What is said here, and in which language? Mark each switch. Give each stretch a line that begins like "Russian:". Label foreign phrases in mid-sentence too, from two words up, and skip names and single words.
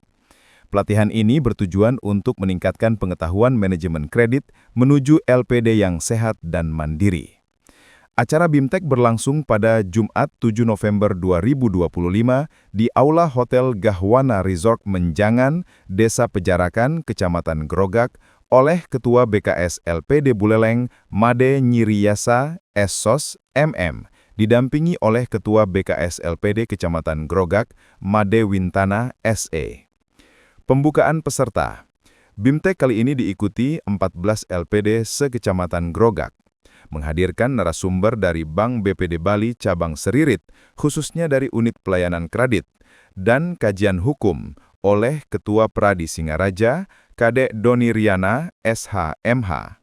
Indonesian: Pelatihan ini bertujuan untuk meningkatkan pengetahuan manajemen kredit menuju LPD yang sehat dan mandiri. Acara BIMTEK berlangsung pada Jumat 7 November 2025 di Aula Hotel Gahwana Resort Menjangan, Desa Pejarakan, Kecamatan Grogak, oleh Ketua BKS LPD Buleleng, Made Nyiriyasa, SSOS, MM, didampingi oleh Ketua BKS LPD Kecamatan Grogak, Made Wintana, SE. Pembukaan peserta. BIMTEK kali ini diikuti 14 LPD se-Kecamatan Grogak, menghadirkan narasumber dari Bank BPD Bali Cabang Seririt, khususnya dari Unit Pelayanan Kredit, dan kajian hukum oleh Ketua Pradi Singaraja, Kadek Doni Riana, SH.MH.